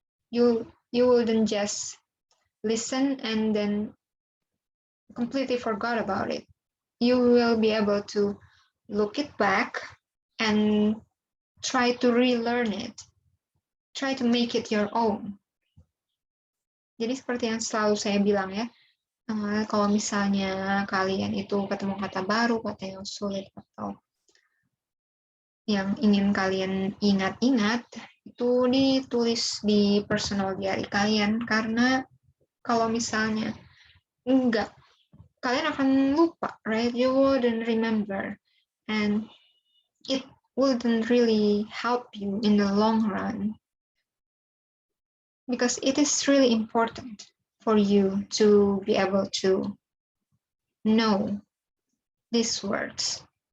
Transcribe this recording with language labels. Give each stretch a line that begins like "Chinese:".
English: You wouldn't just listen and then completely forgot about it. You will be able to look it back and try to relearn it. Try to make it your own.
Indonesian: Jadi seperti yang selalu saya bilang ya, kalau misalnya kalian itu ketemu kata baru, kata yang sulit, atau yang ingin kalian ingat-ingat, itu ditulis di personal diary kalian, karena kalau misalnya enggak, kalian akan lupa, right?
English: You wouldn't remember, and it wouldn't really help you in the long run, because it is really important for you to be able to know these words.